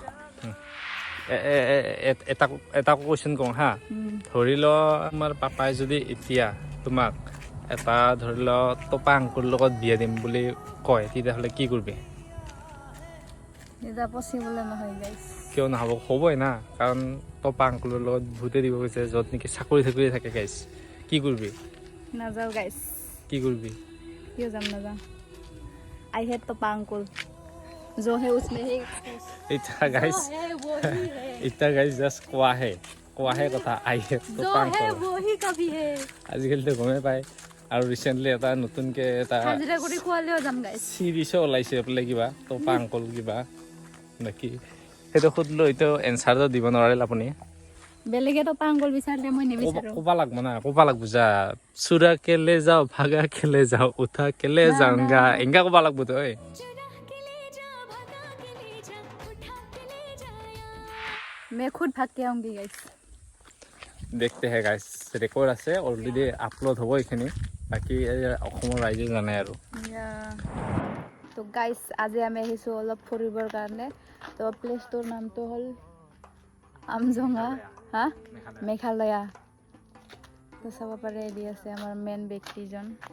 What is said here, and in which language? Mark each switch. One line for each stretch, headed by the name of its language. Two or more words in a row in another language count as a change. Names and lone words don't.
Assamese: এটা কুৱেশ্যন কওঁ হা, ধৰি ল আমাৰ পাপাই যদি এতিয়া তোমাক এটা ধৰি ল টপা আংকুৰ লগত বিয়া দিম বুলি কয়, তেতিয়াহ'লে কি কৰিবি? কিয় নহ'ব? হ'বই না, কাৰণ টপা আংকুলৰ লগত বহুতে দিব গৈছে য'ত নেকি চাকৰি থাকে গাইছ। কি কৰিবি? নাযাওঁ গাইছ। কি কৰিবি? কিয় যাম? নাযাওঁ।
English: I hate Topa uncle.
Hindi: जो है उसमें ही
Assamese: এতিয়া গাইছ জাষ্ট কোৱাহে কথা
English: I hate Topa uncle.
Assamese: আজিকালিতো গমেই পায়। আৰু ৰিচেণ্টলি এটা নতুনকৈ এটা চিৰিজো ওলাইছে বোলে, কিবা টপা আংকুল কিবা বাকী সেইটো সুধিলোঁ, এইটো এনচাৰটো দিব নোৱাৰিল আপুনি। বেলেগে টপা আংকুল বিচাৰিলে মই নিবিচাৰোঁ। ক'ব লাগব যা, চুৰা কেলে যাওঁ ভাগা কেলে যাওঁ উঠা কেলে যাওঁগা, এনেকা ক'ব লাগব তই।
Hindi: मैं खुद भाग के आऊंगी गाइस।
Assamese: দেখতে হে গাইছ, ৰেকৰ্ড আছে অলৰেডি, আপলোড হ'ব এইখিনি, বাকী অসমৰ ৰাইজে জানে আৰু। তো গাইছ আজি আমি আহিছোঁ অলপ ফুৰিবৰ কাৰণে। তো প্লেচটোৰ নামটো হ'ল আমজঙা মেঘালয়া। তো চাব পাৰে, এদি আছে আমাৰ মেইন ব্যক্তিজন।